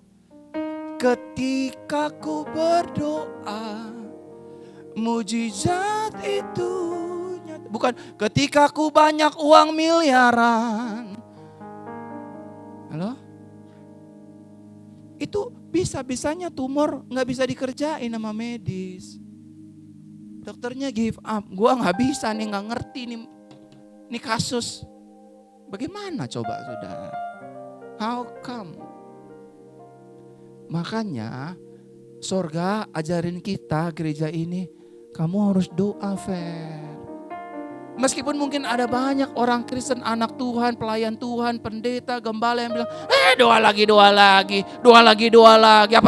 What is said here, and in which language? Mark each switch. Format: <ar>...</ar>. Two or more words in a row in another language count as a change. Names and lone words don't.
<id>Ketika ku berdoa, mujizat itu nyata. Bukan ketika ku banyak uang miliaran. Halo? Itu bisa-bisanya tumor gak bisa dikerjain sama medis. Dokternya</id> <en>give up.</en> <id>Gua gak bisa nih, gak ngerti nih kasus. Bagaimana coba saudara?</id> <en>How come?</en> <id>Makanya sorga ajarin kita gereja ini, kamu harus doa fair. Meskipun mungkin ada banyak orang Kristen, anak Tuhan, pelayan Tuhan, pendeta, gembala yang bilang, doa lagi.</id>